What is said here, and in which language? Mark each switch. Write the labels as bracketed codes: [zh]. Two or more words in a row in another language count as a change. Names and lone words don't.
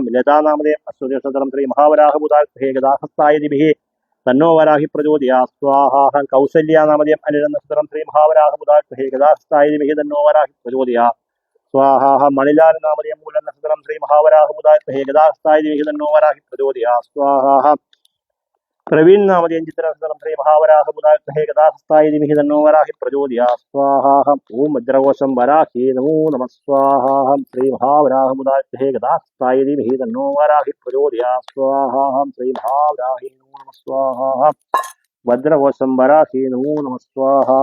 [sa] ലതാനാമധേയം അശ്വതി നക്ഷത്രം ശ്രീ മഹാവരാഹമുദാത്മഹേ യഥാഹസ്തായ ധീമഹി തന്നോ വരാഹി പ്രചോദയാത് സ്വാഹാ. കൗസല്യ നാമധേയം അനിഴ നക്ഷത്രം ശ്രീ മഹാവരാഹമുദാത്മഹേ യഥാഹസ്തായ ധീമഹി തന്നോ വരാഹി പ്രചോദയാത് സ്വാഹാ. മണിലാൽ നാമധേയം മൂലം നക്ഷത്രം ശ്രീ മഹാവരാഹമുദാത്മഹേ യഥാഹസ്തായ ധീമഹി തന്നോ വരാഹി പ്രചോദയാത് സ്വാഹാ. प्रवीण नामधेयं चित्रनक्षत्रं श्री महावराहबुधाग्रहे गदाहस्ताय धीमहि तन्नो वराहि प्रचोदयात् स्वाहा। ओम वज्रघोषं वराहे नमो नमः स्वाहा। श्री महावराहबुधाग्रहे गदाहस्ताय धीमहि तन्नो वराहि प्रचोदयात् स्वाहा। श्री महावराहे नमो नमः स्वाहा। वज्रघोषं वराहे नमो नमः स्वाहा।